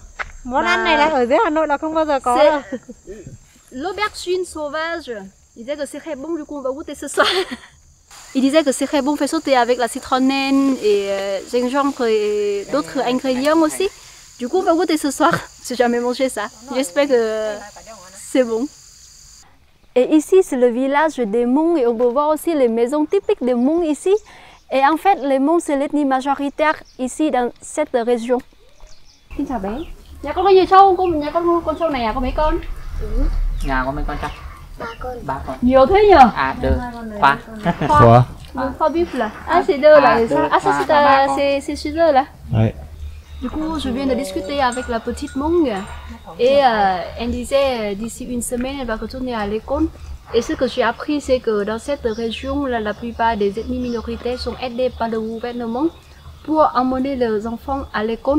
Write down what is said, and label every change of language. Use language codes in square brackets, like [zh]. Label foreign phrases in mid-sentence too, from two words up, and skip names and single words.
[vi] Món ăn này là ở dưới Hà Nội là không bao giờ có đâu. [fr] L'aubergine sauvage. Il disait que c'est très bon, du coup on va goûter ce soir. Il disait que c'est très bon, fait sauter avec la citronnelle et gingembre et d'autres ingrédients aussi. Du coup on va goûter ce soir. J'ai jamais mangé ça. J'espère que c'est bon. Et ici c'est le village des Hmong et on peut voir aussi les maisons typiques des Hmong ici. Et en fait les Hmong c'est l'ethnie majoritaire ici dans cette région. [vi] Xin chào bé. Nhà con có nhiều trâu không? Nhà con trâu này có mấy con? Nhà có mấy con trâu? 3 con. Nhiều thế nhỉ? À, 2, 3. 3. [fr] Pas bif là. Ah c'est 2 là. Ah ça c'est 6 heures là. Ouais. Du coup je viens de discuter avec la petite Hmong et elle disait d'ici une semaine elle va retourner à l'école Et ce que j'ai appris, c'est que dans cette région, là, la plupart des ethnies minoritaires sont aidées par le gouvernement pour emmener leurs enfants à l'école.